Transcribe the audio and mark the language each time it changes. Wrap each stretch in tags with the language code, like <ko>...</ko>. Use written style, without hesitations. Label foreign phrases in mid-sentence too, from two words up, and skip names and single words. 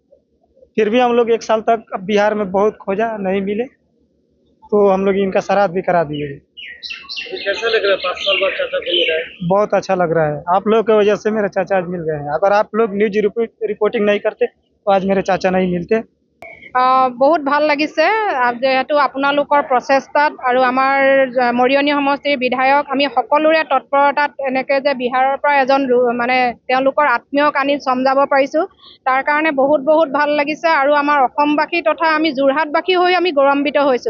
<hi>फिर भी हम लोग 1 साल तक अब बिहार में बहुत खोजा, नहीं मिले, तो हम लोग इनका श्राद्ध भी करा दिए। कैसा लग रहा है 5 साल बाद चाचा को मिल रहा है? बहुत अच्छा लग रहा है, आप लोग की वजह से मेरे चाचा आज मिल गए हैं। अगर आप लोग न्यूज रिपोर्टिंग नहीं करते तो आज मेरे चाचा नहीं मिलते।</hi> <as>बहुत ভাল লাগিছে যেহেতু আপোনালোকৰ প্ৰচেষ্টাত আৰু আমাৰ মৰিয়নি সমষ্টিৰ বিধায়ক আমি সকলোৰে তৎপৰতাত এনেকৈ যে বিহাৰৰ পৰা এজন মানে তেওঁলোকৰ আত্মীয়ক আনি চমজাব পাৰিছোঁ, তাৰ কাৰণে বহুত ভাল লাগিছে। আৰু আমাৰ অসমবাসী তথা আমি যোৰহাটবাসী হৈ আমি গৌৰৱান্বিত হৈছোঁ।</as>